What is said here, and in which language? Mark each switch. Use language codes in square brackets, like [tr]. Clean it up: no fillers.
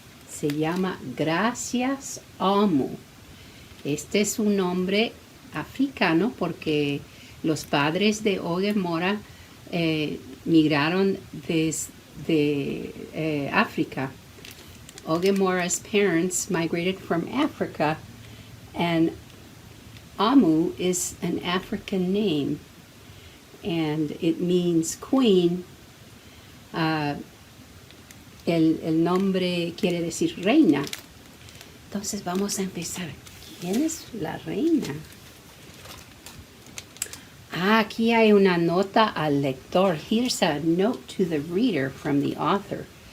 [es] Se llama Gracias, Amo. Este es un nombre africano porque los padres de Ogemora migraron desde África. [en] Ogemora's parents migrated from Africa, and Amu is an African name, and it means queen. [es] El nombre quiere decir reina. Entonces vamos a empezar. ¿Quién es la reina? Aquí hay una nota al lector. [en] Here's a note to the reader from the author.